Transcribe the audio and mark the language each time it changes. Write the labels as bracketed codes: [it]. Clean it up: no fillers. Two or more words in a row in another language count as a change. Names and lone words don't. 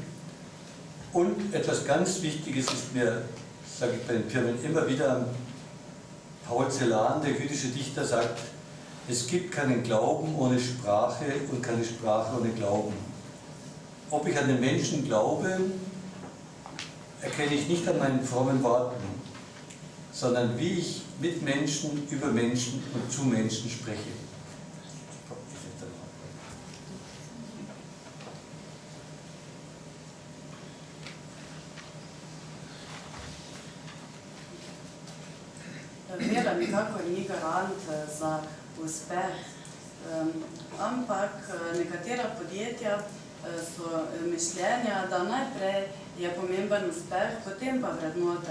[de] Und etwas ganz Wichtiges ist mir, sage ich bei den Firmen immer wieder, Paul Celan, der jüdische Dichter, sagt, es gibt keinen Glauben ohne Sprache und keine Sprache ohne Glauben. Ob ich an den Menschen glaube, erkenne ich nicht an meinen frommen Worten, sondern wie ich mit Menschen, über Menschen und zu Menschen spreche. [sl] Vera nikakor ni garant za uspeh, ampak nekatera podjetja so mišljenja, da najprej je pomemben uspeh, potem pa vrednote.